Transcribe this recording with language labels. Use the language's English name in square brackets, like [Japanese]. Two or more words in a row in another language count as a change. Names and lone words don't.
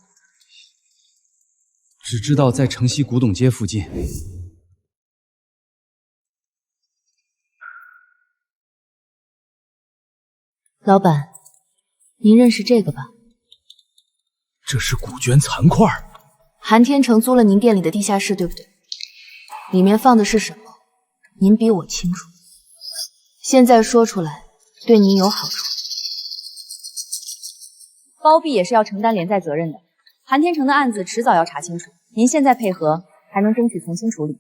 [Chinese] 只知道在城西古董街附近。老闆，您認識這個吧？這是古卷殘塊。韓天成租了您店裡的地下室，對不對？裡面放的是什麼？您比我清楚。現在說出來，對您有好處。包庇也是要承擔連帶責任的。韓天成的案子遲早要查清楚，您現在配合，還能爭取從輕處理。